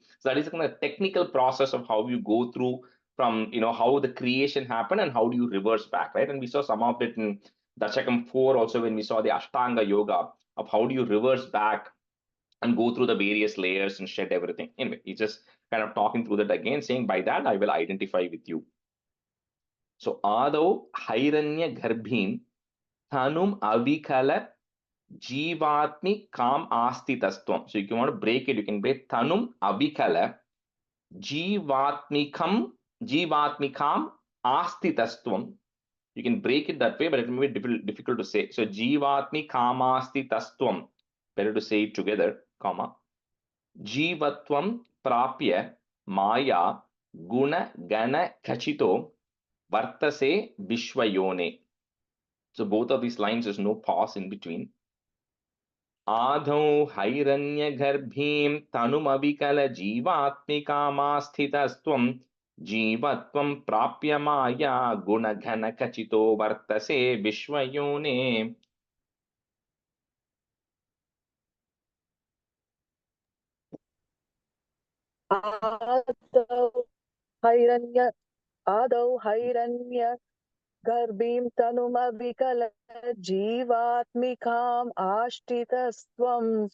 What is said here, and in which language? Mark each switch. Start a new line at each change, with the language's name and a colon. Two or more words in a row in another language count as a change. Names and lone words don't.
English: So that is kind of technical process of how you go through from how the creation happened and how do you reverse back, right? And we saw some of it in Dasakam 4 also, when we saw the Ashtanga yoga of how do you reverse back and go through the various layers and shed everything. Anyway, he's just kind of talking through that again, saying by that I will identify with you.
Sanskrit: So आदौ हैरण्य गर्भीं तनुम् अविकल जीवात्मि काम् आस्थि तस्त्वम्.
English: So if you want to break it, you can break
Sanskrit: तनुम् अविकल जीवात्मिकाम् आस्थि तस्त्वम्.
English: You can break it that way, but it may be difficult to say. So,
Sanskrit: जीवात्मि कामस्थि तस्त्वम्.
English: Better to say it together, comma.
Sanskrit: जीवत्वं प्राप्य माया गुण गण खचितो वर्तसे विश्वयोने.
English: So, both of these lines, there's no pause in between.
Sanskrit: आदौ हैरण्य गर्भीं तनुमविकल जीवात्मिकामास्थितस्त्वं जीवत्वं प्राप्य माया गुणघन खचितो वर्तसे विश्वयोने. आदौ हैरण्य गर्भीं तनुमविकल जीवात्मिकाम् आश्रितस्त्वं